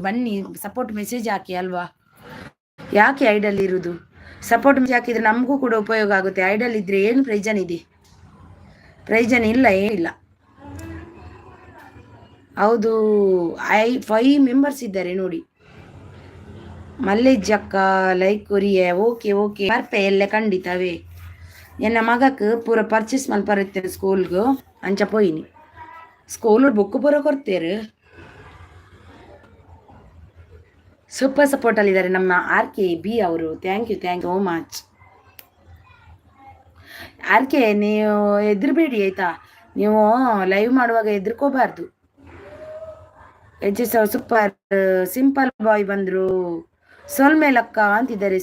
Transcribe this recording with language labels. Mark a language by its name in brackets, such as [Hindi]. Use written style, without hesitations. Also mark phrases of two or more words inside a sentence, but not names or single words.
[Kannada] ಬನ್ನಿ [English] support message [Kannada] ಹಾಕಿ ಅಲ್ವಾ, ಯಾಕೆ ಐಡಲ್ಲಿ ಇರುವುದು? [English] support message [Kannada] ಹಾಕಿದ್ರೆ ನಮಗೂ ಕೂಡ ಉಪಯೋಗ ಆಗುತ್ತೆ. ಐಡಲ್ ಇದ್ರೆ ಏನು ಪ್ರಯೋಜನ ಇದೆ? ಪ್ರಯೋಜನ ಇಲ್ಲ, ಏನಿಲ್ಲ. ಹೌದು, 5 ಮೆಂಬರ್ಸ್ ಇದ್ದಾರೆ ನೋಡಿ. [Tulu] ಮಲ್ಲೇಜಕ್ಕ ಲೈಕ್ ಕೊರಿಯ. ಓಕೆ ಓಕೆ ಬರ್ಪೆ ಎಲ್ಲ ಖಂಡಿತವೇ. ಎನ್ನ ಮಗಕ್ಕೆ ಪೂರ ಪರ್ಚೇಸ್ ಮಲ್ಪರುತ್ತೇನೆ ಸ್ಕೂಲ್ಗೂ ಅಂಚ ಪೋಯಿನಿ. [English] school book [Kannada] ಪೂರ ಕೊಡ್ತೇರು. [English] super support [Kannada] ಅಲ್ಲಿದ್ದಾರೆ ನಮ್ಮ RKB ಅವರು. [English] thank you so much. [Kannada] RK ನೀವು ಹೆದರ್ಬೇಡಿ ಆಯ್ತಾ, ನೀವು ಲೈವ್ ಮಾಡುವಾಗ ಹೆದರ್ಕೋಬಾರ್ದು. [English] super simple boy [Kannada] ಬಂದ್ರು. ಸೋಲ್ಮೇಲ್ ಅಕ್ಕ ಅಂತಿದ್ದಾರೆ.